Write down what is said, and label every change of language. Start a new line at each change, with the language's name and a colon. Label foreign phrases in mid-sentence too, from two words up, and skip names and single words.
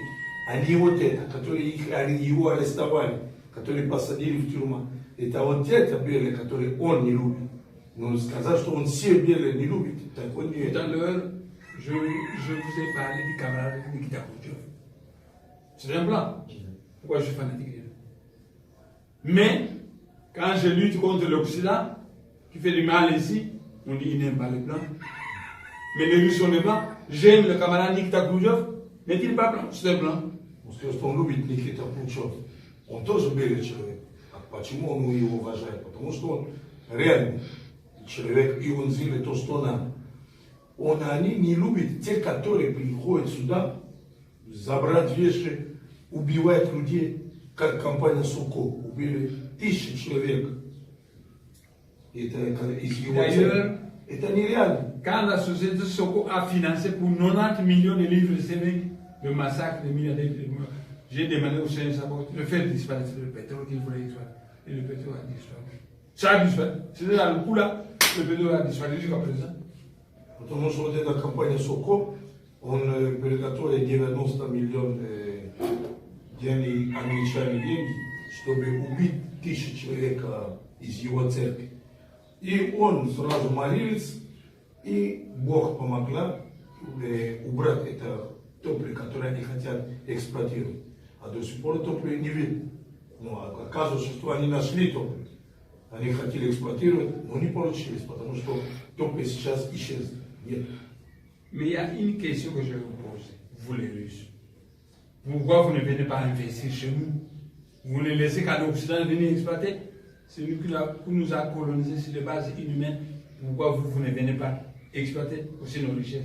Russian: Они вот это, которые его арестовали, которые посадили в тюрьму. Это вот это белые, которые он не любит. Но сказать, что он все белые не любит, так он не...
French: Tout à l'heure, je vous ai parlé du camarade Nikita Khrouchtchev. C'est un blanc. Pourquoi je suis fanatique de lui? Mais, quand je lutte contre l'Occident, qui fait du mal ici, on dit qu'il n'aime pas les blancs. Mais les Russes sont des blancs. J'aime le camarade Nikita Khrouchtchev, n'est-il pas blanc? C'est un blanc.
Russian: Потому что он любит Никита Хрущев. Он тоже белый человек. А почему он его уважает? Потому что он реальный человек, и он сделает то, что надо. Они не любят те, которые приходят сюда, забрать вещи, убивать людей, как компания Суко. Убили 1000 человек. Это из его цели. Это нереально.
French: Quand la société Soko a financé pour 90 millions de livres sterling le massacre des milliardaires, j'ai demandé au Seigneur Sabot de faire disparaître le pétrole qu'il voulait disparaître. Et le pétrole a disparu. Ça a disparu. C'était dans le coup là, le pétrole a disparu jusqu'à présent.
Russian: Потому что вот эта компания Соко, он приготовил 90 миллионов денег, англичане деньги, чтобы убить 1000 человек из его церкви. И он сразу молился, и Бог помогла убрать это топливо, которое они хотят эксплуатировать. А до сих пор топливо не видно. Но оказывается, что они нашли топливо. Они хотели эксплуатировать, но не получилось, потому что топливо сейчас исчезло. Нет.
French: Mais il y a une question que je vous pose, vous les Russes. Pourquoi vous ne venez pas investir chez nous? Vous ne laissez qu'à l'Occident venir exploiter? C'est nous qui nous a colonisés sur les bases inhumaines. Pourquoi vous ne venez pas exploiter aussi nos richesses?